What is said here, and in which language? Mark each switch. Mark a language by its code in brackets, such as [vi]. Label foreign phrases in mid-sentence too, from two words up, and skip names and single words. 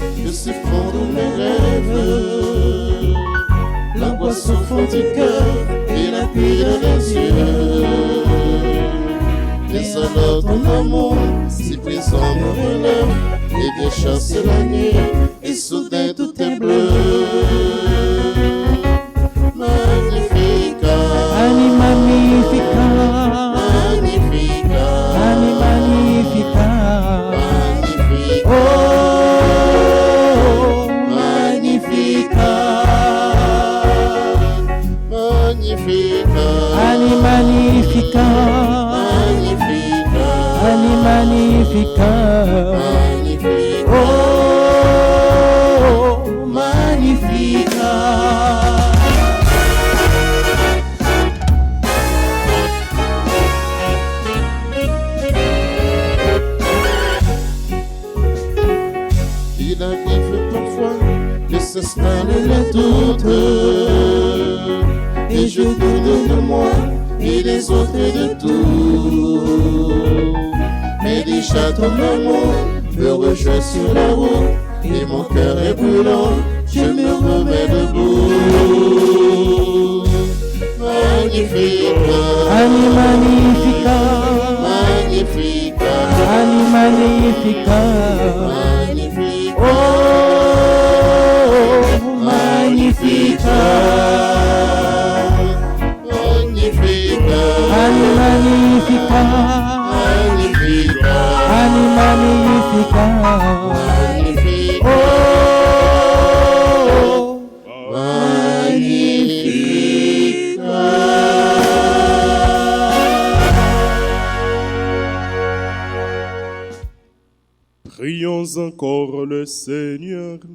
[fr] se fond dans mes rêves, l'angoisse au fond du cœur et la pluie dans les yeux. Mais alors ton amour, si présent me relève, et vient chasser la nuit, et soudain tout est bleu. [la] Magnifica, Ani magnifica, magnifica, Ani magnifica. magnifica, Oh, magnifica, magnifica, Ani magnifica, magnifica, Ani magnifica. magnifica. Oh, magnifica. [fr] Il arrive parfois que s'installe le doute, et je doute de moi et des autres de tout. Mais déjà ton amour me rejoint sur la route, et mon cœur est brûlant, je me remets debout. [la] Magnifica, Ani magnifica, magnifica, Ani magnifica. magnifica. Oh, magnifica, Magnifica, Ani magnifica, magnifica, Ani magnifica. magnifica, Oh, [fr] Prions encore le Seigneur.